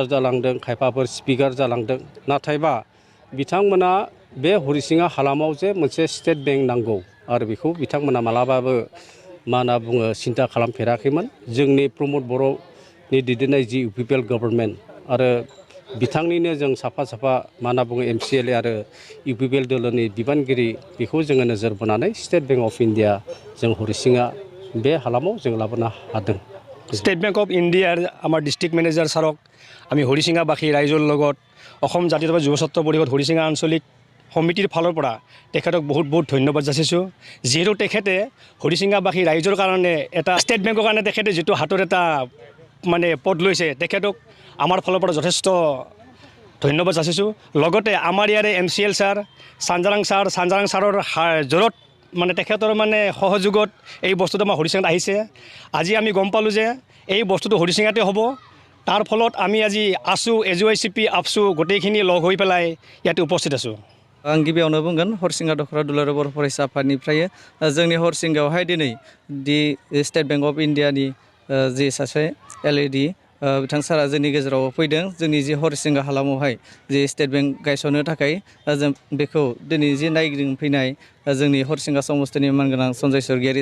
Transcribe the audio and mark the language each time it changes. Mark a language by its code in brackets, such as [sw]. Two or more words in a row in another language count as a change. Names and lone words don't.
[brx] जालांदों खायफाफोर स्पिकार जालांदों नाथायबा बिथांमोना बे हरिसिङा हालामाव जे मोनसे स्टेट बेंक नांगौ आरो बेखौ बिथांमोना मालाबाबो मा होनना बुङो सिन्था खालामफेराखैमोन जोंनि प्रमद बर'नि दैदेननाय जि इउपिपिएल गभर्नमेन्ट आरो बिथांनिनो जों साफा साफा मा होनना बुङो MCLA आरो इउपिपिएल दोलोनि बिबानगिरि बेखौ जोङो नोजोर बोनानै स्टेट बेंक अफ इन्डिया जों हरिसिङा बे हालामाव जों लाबोनो हादों [as] ষ্টেট বেংক অফ ইণ্ডিয়াৰ আমাৰ ডিষ্ট্ৰিক্ট মেনেজাৰ ছাৰক আমি হৰিচিঙাবাসী ৰাইজৰ লগত অসম জাতীয়তাবাদী যুৱ ছাত্ৰ পৰিষদ হৰিচিঙা আঞ্চলিক সমিতিৰ ফালৰ পৰা তেখেতক বহুত বহুত ধন্যবাদ যাচিছোঁ যিহেতু তেখেতে হৰিচিঙাবাসী ৰাইজৰ কাৰণে এটা ষ্টেট বেংকৰ কাৰণে তেখেতে যিটো হাতৰ এটা মানে পদ লৈছে তেখেতক আমাৰ ফালৰ পৰা যথেষ্ট ধন্যবাদ যাচিছোঁ লগতে আমাৰ ইয়াৰে MCL ছাৰ চাঞ্জাৰাং ছাৰৰ জোৰত মানে তেখেতৰ মানে সহযোগত এই বস্তুটো আমাৰ হৰিচিঙাত আহিছে আজি আমি গম পালোঁ যে এই বস্তুটো হৰিচিঙাতে হ'ব তাৰ ফলত আমি আজি ASU AJYCP APSU গোটেইখিনি লগ হৈ পেলাই ইয়াতে উপস্থিত আছোঁ [brx] आं गिबियावनो बुंगोन हरिसिङा दख'र दुलाराय बर' फरायसा आफादनिफ्राय जोंनि हरिसिङायावहाय दिनै दि स्टेट बेंक अफ इन्डियानि जि सासे LAD बिथां सारा जोंनि गेजेराव फैदों जोंनि जि हरिसिङा हालामावहाय जि स्टेट बेंक गायसननो थाखाय जों बेखौ दिनै जि नायगिदिंफैनाय जोंनि हरिसिङा समस्तिनि मानगोनां सन्जय स्वर्गियारि